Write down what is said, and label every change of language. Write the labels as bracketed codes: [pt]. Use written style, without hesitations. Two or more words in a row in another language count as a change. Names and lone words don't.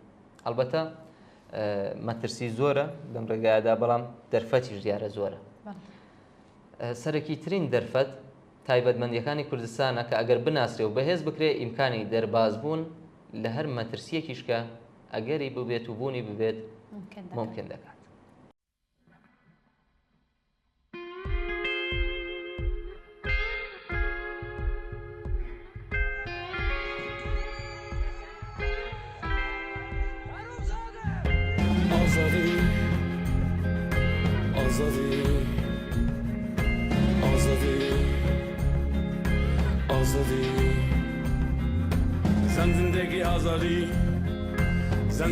[ckb] ئەلبەتە مەترسی زۆرە لەم ڕێگایەدا، بەڵام دەرفەتیش دیارە زۆرە. سەرەکی ترین دەرفەت تایبەتمەندیەکانی کوردستانە کە ئەگەر بناسرێ و بەهێز بکرێ ئیمکانی دەربازبوون لە هەر مەترسیەکیش کە ئەگەری ببێت و بوونی ببێت ممکن دەکات. [fa] آزادی آزادی آزادی آزادی زن زندگی آزادی زن